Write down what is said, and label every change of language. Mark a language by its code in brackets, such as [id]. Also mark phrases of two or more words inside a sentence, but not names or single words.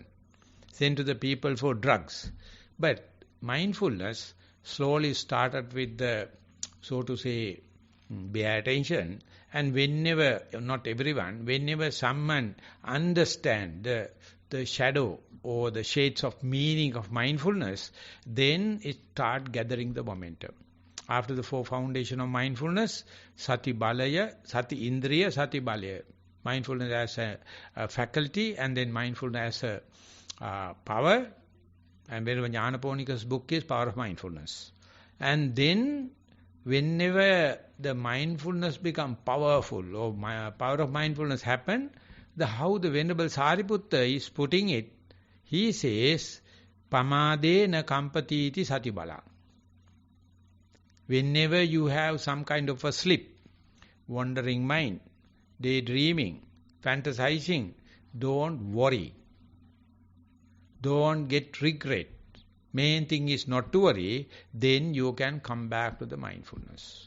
[en] Send to the people for drugs. But mindfulness slowly started with the, so to say, bare attention. And whenever, not everyone, whenever someone understands the shadow or the shades of meaning of mindfulness, then it starts gathering the momentum. After the 4 foundation of mindfulness, [pi] sati balaya, sati indriya, sati balaya. [en] Mindfulness as a faculty, and then mindfulness as a power. And whenever Jnanaponika's book is Power of Mindfulness. And then whenever the mindfulness becomes powerful, or power of mindfulness happen, how the Venerable Sariputta is putting it, he says, [pi] pamade na kampatiti sati bala. [en] Whenever you have some kind of a slip, wandering mind, daydreaming, fantasizing, don't worry. Don't get regret. Main thing is not to worry, then you can come back to the mindfulness.